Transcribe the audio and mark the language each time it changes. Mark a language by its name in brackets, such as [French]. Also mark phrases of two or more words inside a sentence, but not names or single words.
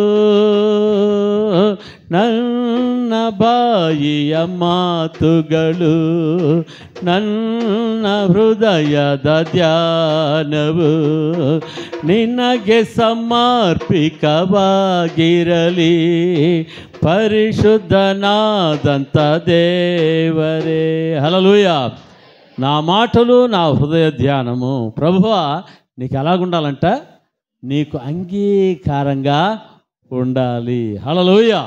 [Kannada] ನನ್ನ ಬಾಯಿಯ ಮಾತುಗಳು ನನ್ನ ಹೃದಯದ ಧ್ಯಾನವು ನಿನಗೆ ಸಮರ್ಪಿತವಾಗಿರಲಿ. ಪರಿಶುದ್ಧನಾದಂತ ದೇವರೇ. ಹಲ್ಲೆಲೂಯಾ. [Telugu] నా మాటలు నా హృదయ ధ్యానము ప్రభువా నీకు ఎలాగుండాలంట, నీకు అంగీకారంగా ఉండాలి. హల్లెలూయా.